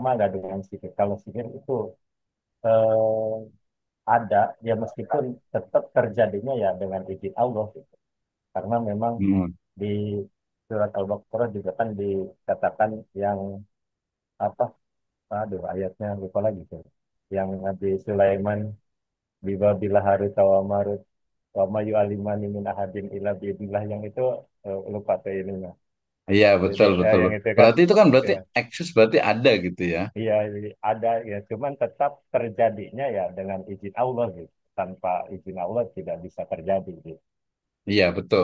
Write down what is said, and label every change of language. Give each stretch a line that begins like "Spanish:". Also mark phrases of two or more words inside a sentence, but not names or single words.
Indonesian: sama nggak dengan sihir. Kalau sihir itu eh, ada, ya meskipun tetap terjadinya ya dengan izin Allah gitu. Karena memang Mm-mm. di surat Al-Baqarah juga kan dikatakan yang apa, aduh ayatnya lupa lagi tuh. Yang Nabi Sulaiman
Arabic: ببابل هاروت وماروت وما يعلمان من أحد إلا بإذن الله,
Indonesian: yang itu lupa tuh ininya. Iya Jadi betul betul. yang itu kan Berarti itu kan berarti ya, eksis berarti ada gitu ya. iya jadi ada ya, cuman tetap terjadinya ya dengan izin Allah gitu. Tanpa izin Allah tidak bisa terjadi gitu. Iya, betul.